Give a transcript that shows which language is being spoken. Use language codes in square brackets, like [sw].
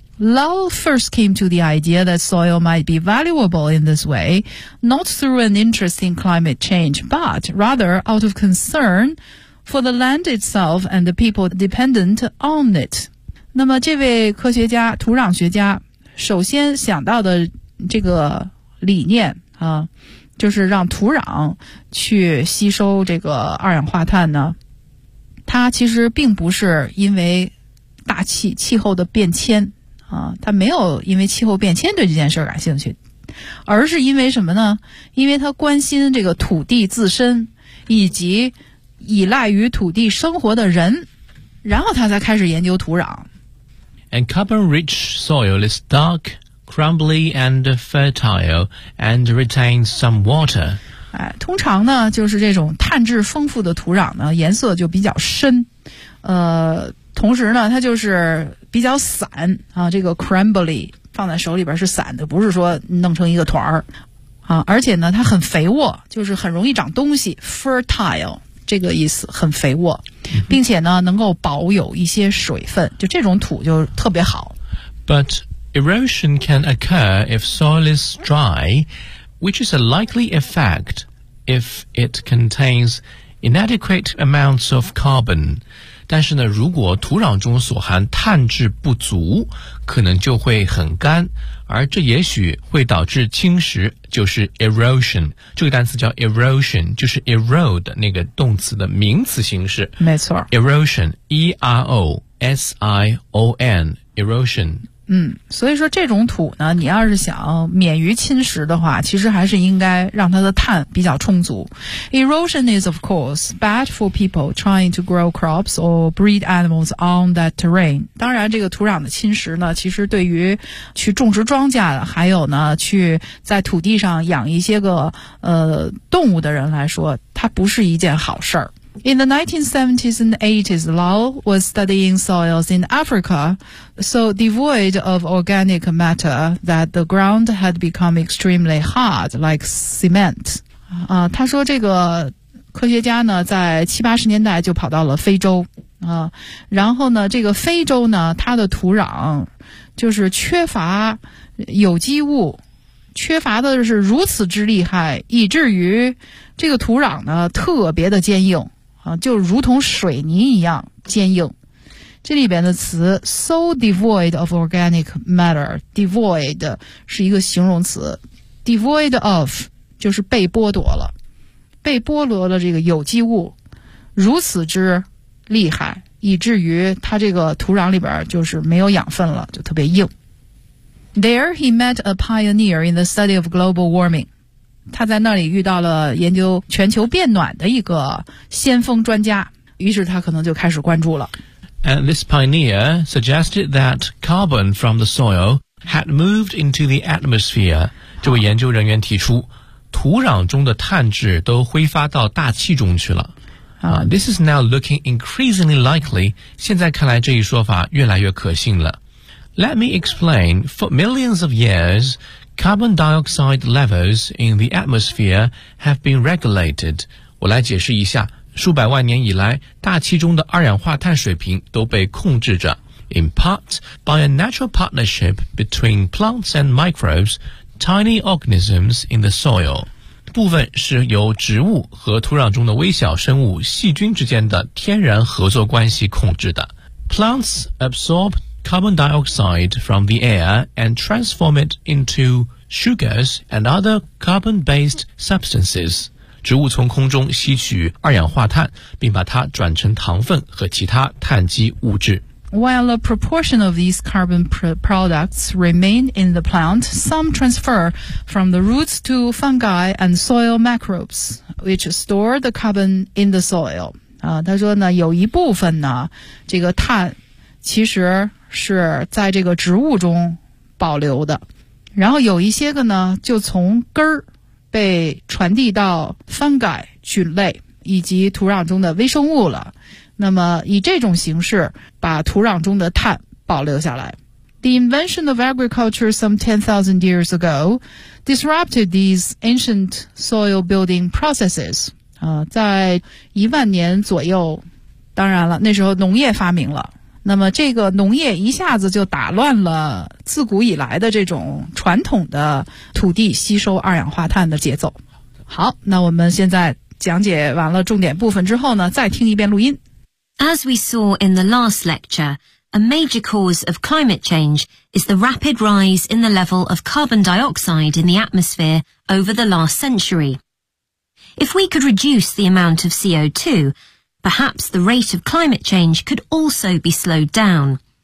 [en] Lal first came to the idea that soil might be valuable in this way, not through an interest in climate change, but rather out of concern for the land itself and the people dependent on it. [zh] 那么这位科学家、土壤学家首先想到的这个理念、就是让土壤去吸收这个二氧化碳呢，它其实并不是因为大气、气候的变迁它没有因为气候变迁对这件事感兴趣，而是因为什么呢？因为他关心这个土地自身以及依赖于土地生活的人，然后他才开始研究土壤。 [en] And carbon-rich soil is dark, crumbly and fertile and retains some water、 [zh] 通常呢就是这种碳质丰富的土壤呢颜色就比较深，同时呢它就是比较散啊，这个 crumbly 放在手里边是散的，不是说弄成一个团儿啊，而且呢它很肥沃，就是很容易长东西， fertile 这个意思，很肥沃，并且呢能够保有一些水分，就这种土就特别好。 [en] But erosion can occur if soil is dry, which is a likely effect if it contains inadequate amounts of carbon. [zh] 但是呢，如果土壤中所含碳质不足，可能就会很干，而这也许会导致侵蚀，就是 erosion， 这个单词叫 erosion， 就是 erode 那个动词的名词形式。没错 [en] ，erosion， erosion， erosion。 [zh] 嗯，所以说这种土呢，你要是想免于侵蚀的话，其实还是应该让它的碳比较充足。 [en] Erosion is of course bad for people trying to grow crops or breed animals on that terrain. [zh] 当然这个土壤的侵蚀呢，其实对于去种植庄稼还有呢去在土地上养一些个动物的人来说，它不是一件好事儿。 [en] In the 1970s and 80s, Lal was studying soils in Africa, so devoid of organic matter that the ground had become extremely hard, like cement. [zh] 他说这个科学家呢，在七八十年代就跑到了非洲，然后呢，这个非洲呢，它的土壤就是缺乏有机物，缺乏的是如此之厉害，以至于这个土壤呢特别的坚硬啊，就如同水泥一样坚硬。这里边的词 [en] so devoid of organic matter， [zh] devoid 是一个形容词， [en] devoid of [zh] 就是被剥夺了，被剥夺了这个有机物，如此之厉害，以至于它这个土壤里边就是没有养分了，就特别硬。 [en] There he met a pioneer in the study of global warming. [zh] 他在那里遇到了研究全球变暖的一个先锋专家，于是他可能就开始关注了。 [en] And this pioneer suggested that carbon from the soil had moved into the atmosphere. [zh] 这位研究人员提出，土壤中的碳质都挥发到大气中去了。 [en] This is now looking increasingly likely. [zh] 现在看来这一说法越来越可信了。 [en] Let me explain. For millions of years, carbon dioxide levels in the atmosphere have been regulated. [zh] 我来解释一下，数百万年以来，大气中的二氧化碳水平都被控制着。 [en] In part, by a natural partnership between plants and microbes, tiny organisms in the soil. [zh] 部分是由植物和土壤中的微小生物、细菌之间的天然合作关系控制的。 [en] Plants absorbCarbon dioxide from the air and transform it into sugars and other carbon-based substances. [zh] 植物从空中吸取二氧化碳，并把它转成糖分和其他碳基物质。 [en] While a proportion of these carbon products remain in the plant, some transfer from the roots to fungi and soil microbes, which store the carbon in the soil. [zh] 他说呢，有一部分呢，这个碳其实是在这个植物中保留的，然后有一些个呢就从根儿被传递到 fungi 菌类以及土壤中的微生物了，那么以这种形式把土壤中的碳保留下来。 [en] The invention of agriculture some 10,000 years ago disrupted these ancient soil building processes. [zh] 在一万年左右，当然了，那时候农业发明了，那么这个农业一下子就打乱了自古以来的这种传统的土地吸收二氧化碳的节奏。好，那我们现在讲解完了重点部分之后呢，再听一遍录音。 [en] As we saw in the last lecture, a major cause of climate change is the rapid rise in the level of carbon dioxide in the atmosphere over the last century. If we could reduce the amount of CO2,Perhaps the rate of climate change could also be slowed down.